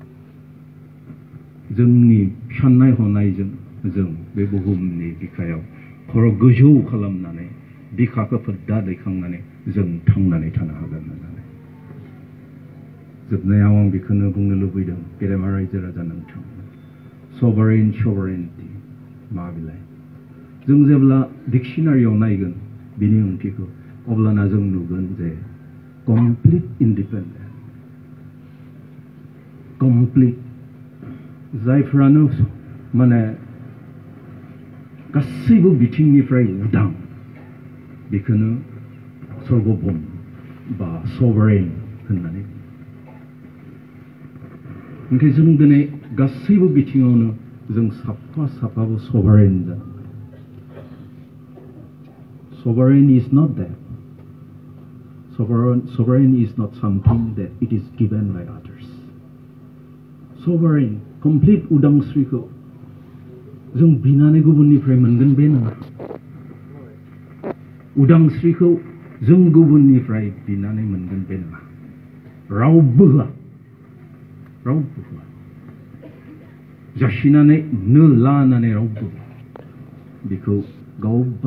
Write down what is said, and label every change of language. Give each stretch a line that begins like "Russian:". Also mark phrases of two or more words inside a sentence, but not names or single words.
Bodo: जोंनि साननाय हनायजों जों बे बुहुमनि बिखायाव खर' गोजौ खालामनानै बिखाखौ फोद्दा दैखांनानै जों थांनानै थानो हागोन होननानै जोबनायाव आं बेखौनो बुंनो लुबैदों गेदेमा रायजो राजा नोंथां sovereignty मा बिलाय जों जेब्ला डिक्शनारियाव नायगोन बिनि ओंथिखौ अब्लाना जों नुगोन जे
English: complete independence
Bodo: complete जायफ्रानो माने गासैबो बिथिंनिफ्राय उदां बेखौनो सर्वभौम बा sovereign होननानै ओंखाय जों दिनै गासैबो बिथिङावनो जों साफाबो sovereign जानांगोन
English: sovereign is not that sovereign is not something that it is given by others sovereign complete
Bodo: उदांस्रिखौ जों बिनानै गुबुननिफ्राय मोनगोन बे नङा उदांस्रिखौ जों गुबुननिफ्राय बिनानै मोनगोन बे नङा रावबो होआ जासिनानै नो लानानै रावबो बेखौ गावबा